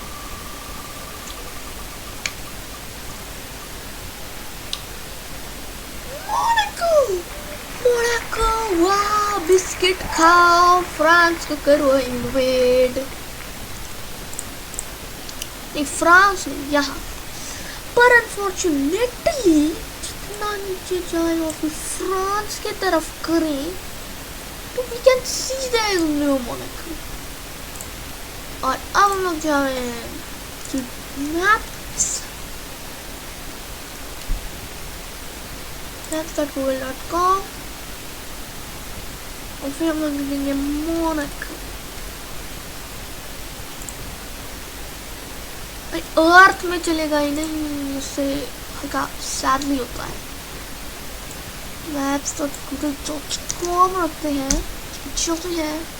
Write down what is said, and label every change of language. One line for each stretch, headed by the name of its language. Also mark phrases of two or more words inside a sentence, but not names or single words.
Hindi: मोनाको वाह, बिस्किट खाओ, फ्रांस को करो इन्वेड। नहीं फ्रांस नहीं, यहाँ पर अनफॉर्चुनेटली जितना नीचे जाए और फिर फ्रांस के तरफ करें तो
English: we can see there is no Monaco.
Hindi: और अब हम लोग जा रहे हैं
English: to maps
Hindi: maps.google.com और फिर हम लोग देंगे मोनाको। अर्थ में चलेगा ही नहीं, उससे हल्का सैडली होता है। maps.google.com रखते हैं, चलते हैं